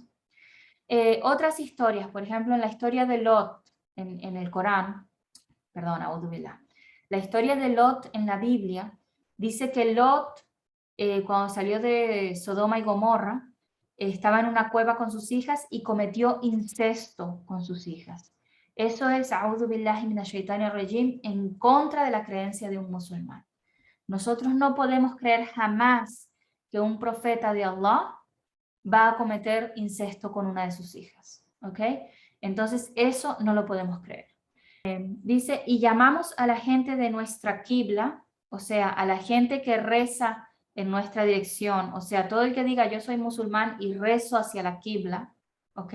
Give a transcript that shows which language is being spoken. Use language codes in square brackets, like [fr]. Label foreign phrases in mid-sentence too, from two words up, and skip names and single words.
[es] Otras historias, por ejemplo, en la historia de Lot, en el Corán, perdón, [ar] أعوذ بالله, [es] La historia de Lot en la Biblia dice que Lot, cuando salió de Sodoma y Gomorra, estaba en una cueva con sus hijas y cometió incesto con sus hijas. Eso es, [ar] أعوذ بالله من الشيطان الرجيم, [es] en contra de la creencia de un musulmán. Nosotros no podemos creer jamás que un profeta de Allah va a cometer incesto con una de sus hijas, ¿ok? Entonces eso no lo podemos creer. Dice, y llamamos a la gente de nuestra qibla, o sea, a la gente que reza en nuestra dirección, o sea, todo el que diga yo soy musulmán y rezo hacia la qibla, ¿ok?